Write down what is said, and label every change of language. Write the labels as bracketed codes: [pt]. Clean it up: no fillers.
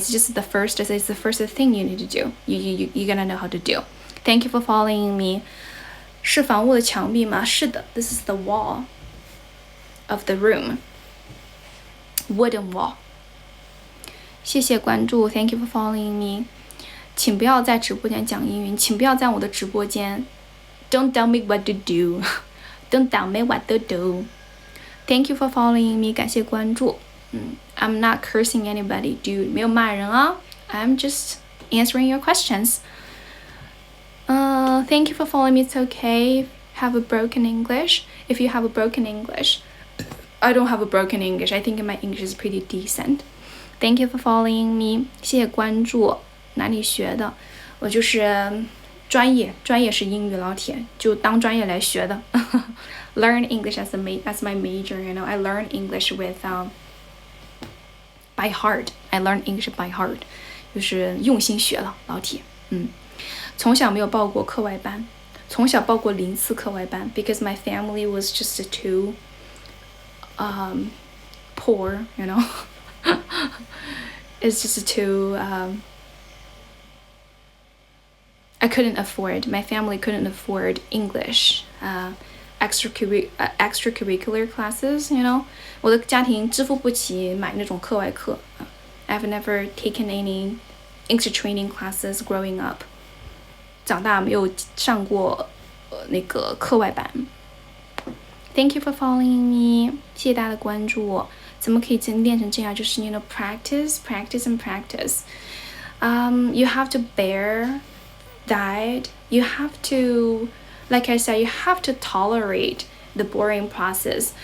[en] It's the first thing you need to do. You gotta know how to do. Thank you for following me. [zh] 是房屋的墙壁吗？ [en] 是的 This is the wall of the room. Wooden wall. [zh] 谢谢关注 [en] Thank you for following me. [zh] 请不要在直播间讲英语，请不要在我的直播间 [en] Don't tell me what to do. Don't tell me what to do. Thank you for following me. [zh] 感谢关注。 [en] I'm not cursing anybody, dude. [zh] 没有骂人啊。 [en] I'm just answering your questions. Thank you for following me. It's okay. Have a broken English. If you have a broken English, I don't have a broken English. I think my English is pretty decent. Thank you for following me. [zh] 谢谢关注。哪里学的？我就是专业是英语，老铁就当专业来学的。 [en] Learn English as my major, you know. I learn English by heart. I learn English by heart. [zh] 就是用心学了，老铁。从小没有报过课外班，从小报过0次课外班 [en] because my family was just too poor, you know. It's just too I couldn't afford, my family couldn't afford English extracurricular classes, you know. [zh] 我的家庭支付不起买那种课外课。 [en] I've never taken any English training classes growing up. [zh] 长大没有上过那个课外班。 [en] Thank you for following me. [zh] 谢谢大家的关注。怎么可以练成这样？ [en] 就是 you know practice and practice. You have to bear that. You have to, like I said, you have to tolerate the boring process.